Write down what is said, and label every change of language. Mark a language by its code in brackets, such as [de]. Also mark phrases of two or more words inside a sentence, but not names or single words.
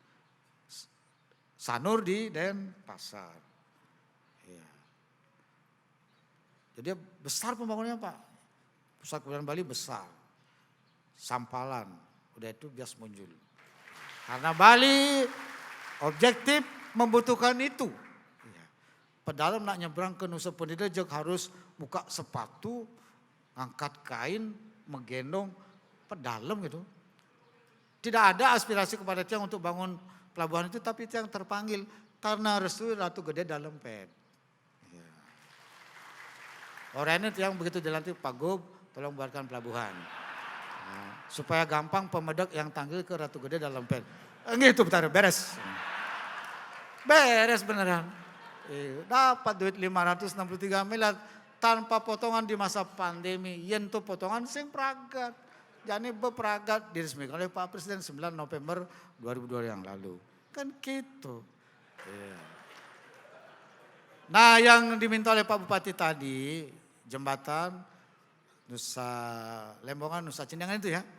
[id] Sanur di Denpasar. Jadi besar pembangunannya Pak. Pusat kebudayaan Bali besar. Sampalan, udah itu Bias Munjul. Karena Bali objektif membutuhkan itu. Pedalam nak nyebrang ke Nusa Penida harus buka sepatu, angkat kain, menggendong pedalam gitu. Tidak ada aspirasi kepada tiang untuk bangun pelabuhan itu, tapi tiang terpanggil karena restu Ratu Gede dalam pet. Orangnya tiang begitu dilantik Pak Gub, tolong buatkan pelabuhan. Nah, supaya gampang pemedak yang tanggil ke Ratu Gede dalam pet. Gitu bentar, beres. Beres beneran. Dapat duit 563 miliar tanpa potongan di masa pandemi. [ban] Yen tuh potongan sing pragat. [id] Jadi bepragat diresmikan oleh Pak Presiden 9 November 2002 yang lalu. Kan gitu. Nah yang diminta oleh Pak Bupati tadi, jembatan Nusa Lembongan, Nusa Cindangan itu ya.